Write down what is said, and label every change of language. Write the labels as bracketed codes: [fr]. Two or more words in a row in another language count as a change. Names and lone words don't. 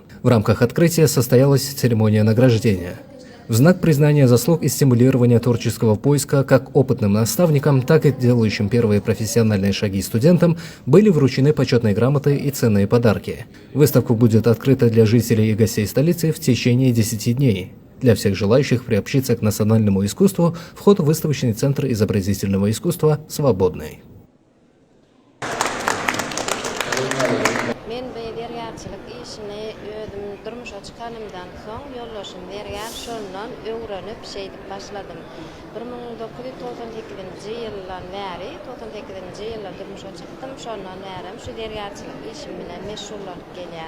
[ru] В рамках открытия состоялась церемония награждения. В знак признания заслуг и стимулирования творческого поиска как опытным наставникам, так и делающим первые профессиональные шаги студентам были вручены почетные грамоты и ценные подарки. Выставка будет открыта для жителей и гостей столицы в течение 10 дней. Для всех желающих приобщиться к национальному искусству вход в выставочный центр изобразительного искусства свободный. [tk] Durmuşa çıkanımdan soň ýollaşym berýär, şondan öwrenip şeýdip başladym. 1998-nji ýyldan bäri, 98-nji ýylda durmuşa çykdym, şondan bäri şu derýärçilik işim bilen meşgullanyp gelýär.